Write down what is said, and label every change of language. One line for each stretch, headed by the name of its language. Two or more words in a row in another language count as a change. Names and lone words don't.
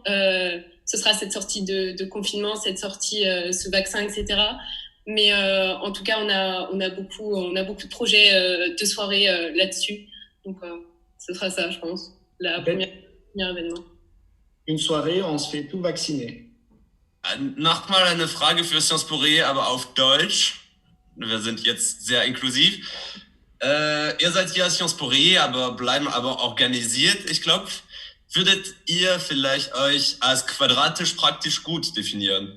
French: Ce sera cette sortie de confinement, cette sortie, ce vaccin, etc. Mais en tout cas, on a beaucoup de projets de soirée là-dessus. Donc ce sera ça, je pense, premier événement. Une soirée, on se fait tout vacciner.
German: Nochmal eine Frage für Sciences Po Rayé, aber auf Deutsch. Wir sind jetzt sehr inklusiv. Ihr seid hier Sciences Po Rayé, bleiben aber organisiert, ich glaube. Würdet ihr vielleicht euch als quadratisch praktisch gut definieren?